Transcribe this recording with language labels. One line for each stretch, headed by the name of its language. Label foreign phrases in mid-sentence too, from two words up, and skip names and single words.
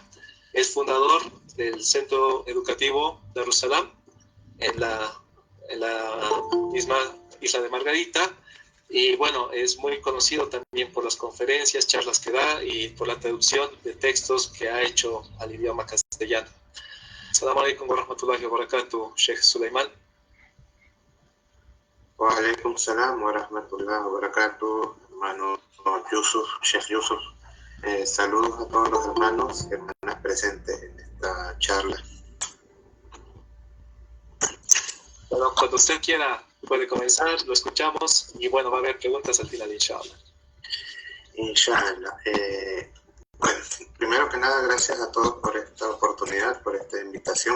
Spanish: Es fundador del Centro Educativo Darussalam en la misma isla de Margarita, y bueno, es muy conocido también por las conferencias, charlas que da y por la traducción de textos que ha hecho al idioma castellano.
Arabic: السلام عليكم ورحمة الله وبركاته, Sheikh Suleiman. وعليكم السلام ورحمة الله وبركاته, hermano Yusuf, Sheikh Yusuf.
Spanish: Saludos a todos los hermanos y hermanas presentes en esta charla. Bueno, cuando usted quiera puede comenzar, lo escuchamos y bueno, va a haber preguntas al final, inshallah. Inshallah. Bueno, primero que nada, gracias a todos por esta oportunidad, por esta invitación.